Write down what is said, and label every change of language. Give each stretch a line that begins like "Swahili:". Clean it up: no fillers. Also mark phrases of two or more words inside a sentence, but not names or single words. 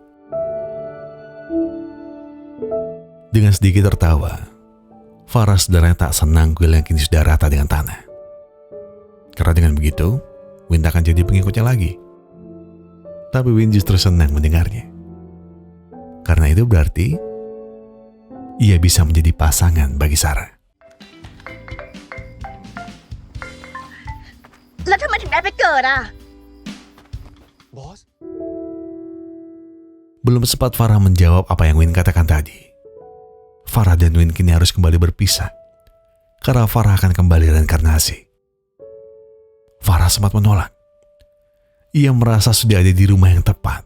Indonesian: Dengan sedikit tertawa, Farah sebenarnya tak senang kuil yang kini sudah rata dengan tanah. Karena dengan begitu, Win tak akan jadi pengikutnya lagi. Tapi Win justru senang mendengarnya. Karena itu berarti ia bisa menjadi pasangan bagi Sarah.
Thai: แล้วทำไมถึงได้ไปเกิดอ่ะ
Indonesian: Bos, Belum sempat Farah menjawab apa yang Win katakan tadi. Farah dan Win kini harus kembali berpisah. Karena Farah akan kembali reinkarnasi. Farah sempat menolak. Ia merasa sudah ada di rumah yang tepat.